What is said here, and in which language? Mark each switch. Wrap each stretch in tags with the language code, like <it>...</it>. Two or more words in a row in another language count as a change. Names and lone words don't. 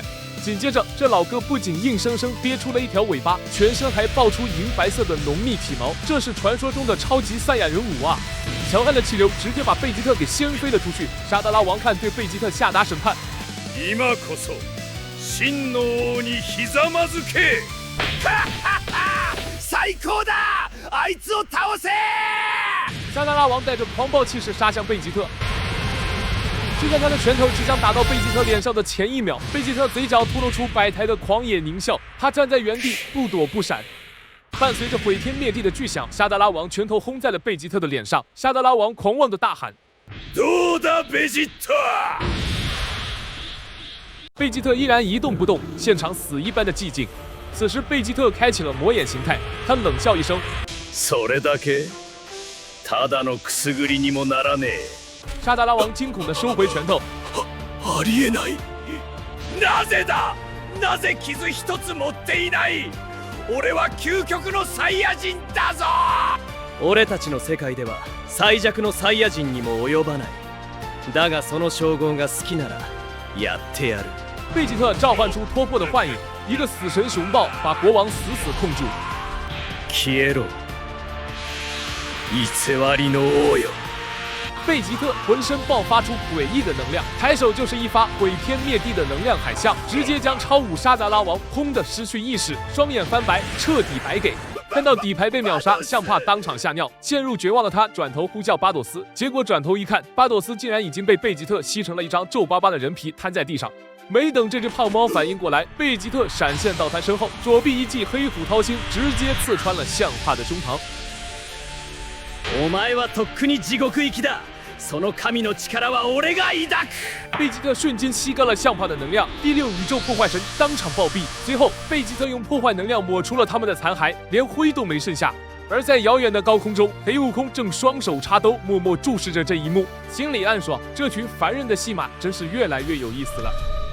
<zh>紧接着，这老哥不仅硬生生憋出了一条尾巴，全身还爆出银白色的浓密体毛，这是传说中的超级赛亚人舞啊！强悍的气流直接把贝吉特给掀飞了出去。沙达拉王看对贝吉特下达审判。</zh> <ja>今こそ真の王にひざまずけ。最高だ。あいつを倒せ。</ja> <zh>沙达拉王带着狂暴气势杀向贝吉特，就在他的拳头即将打到贝吉特脸上的前一秒，贝吉特嘴角吐露出百台的狂野狞笑，他站在原地不躲不闪。伴随着毁天灭地的巨响，沙达拉王拳头轰在了贝吉特的脸上。沙达拉王狂妄的大喊：“</zh> <ja>どうだベジータ！”</ja> <zh>贝吉特依然一动不动，现场死一般的寂静。此时，贝吉特开启了魔眼形态，他冷笑一声：“</zh> <ja>それだけ？ただのくすぐりにもならねえ。”</ja> <zh>沙达拉王惊恐地收回拳头。</zh> <ja>ありえない。なぜだ。なぜ傷一つ持っていない。俺は究極のサイヤ人だぞ。俺たちの世界では最弱のサイヤ人にも及ばない。だがその称号が好きならやってやる。</ja> <zh>贝吉特召唤出脱破的幻影，一个死神熊抱把国王死死控住。</zh> <ja>消えろ。偽りの王よ。</ja> <zh>贝吉特浑身爆发出诡异的能量，抬手就是一发毁天灭地的能量海啸，直接将超武沙达拉王轰得失去意识，双眼翻白，彻底白给。看到底牌被秒杀，象帕当场吓尿，陷入绝望的他转头呼叫巴朵斯，结果转头一看，巴朵斯竟然已经被贝吉特吸成了一张皱巴巴的人皮，瘫在地上。没等这只胖猫反应过来，贝吉特闪现到他身后，左臂一记黑虎掏心，直接刺穿了象帕的胸膛。</zh> <ja>お前はとっくに地獄行きだ。その神の力は俺が抱く。</ja> <zh>贝吉特瞬间吸干了象帕的能量，第六宇宙破坏神当场暴毙。随后，贝吉特用破坏能量抹除了他们的残骸，连灰都没剩下。而在遥远的高空中，黑悟空正双手插兜，默默注视着这一幕，心里暗爽：这群凡人的戏码真是越来越有意思了。</zh>